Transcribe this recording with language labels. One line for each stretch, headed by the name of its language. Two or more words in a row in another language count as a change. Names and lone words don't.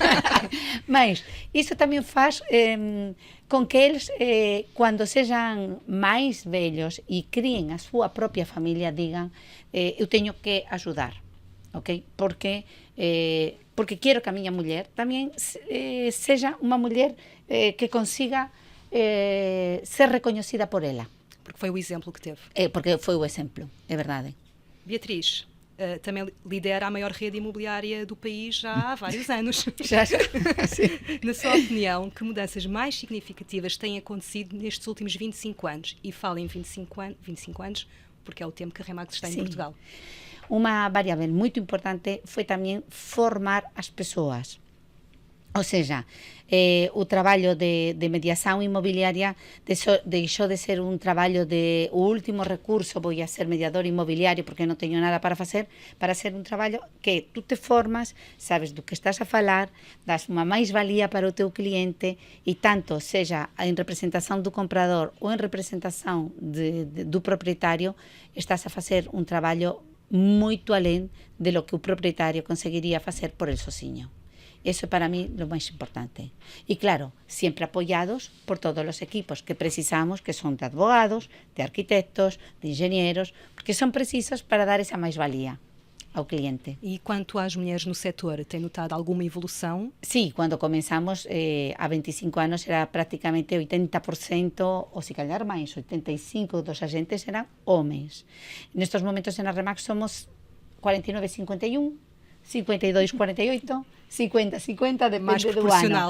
Galician: Mas iso tamén faz con que eles, cando sexan máis vellos e críen a súa propia familia, digan, eu teño que axudar, ok? Porque quero que a miña muller tamén sexa unha muller que consiga ser recoñecida por ela. Porque foi o exemplo que teve.
Portuguese: Porque foi o exemplo, é verdade. Beatriz, também lidera a maior rede imobiliária do país já há vários anos. Já. Na sua opinião, que mudanças mais significativas têm acontecido nestes últimos 25 anos? E falo em 25 anos, porque é o tempo que a Remax está em Portugal. Uma variável muito importante foi também formar as pessoas.
Galician: Ou seja, o traballo de mediação imobiliária deixou de ser un traballo de o último recurso, vou a ser mediador imobiliario porque non teño nada para facer, para ser un traballo que tú te formas, sabes do que estás a falar, das unha máis-valía para o teu cliente e tanto seja en representación do comprador ou en representación do propietario, estás a facer un traballo moito alén de lo que o propietario conseguiría facer por el sozinho. Eso é para mí
Spanish: lo máis importante.
Galician: E claro, sempre apoyados por todos os equipos que precisamos, que son de advogados, de arquitectos, de engenheiros, porque son precisos para dar esa máis-valía ao cliente.
Portuguese: E quanto às mulheres no setor, tem notado alguma evolução?
Galician: Sí, quando comenzamos há 25 anos era prácticamente 80%, ou se calhar máis, 85% dos agentes eran homens. Nestes momentos na Remax somos 49-51, 52-48, 50-50, depende do ano.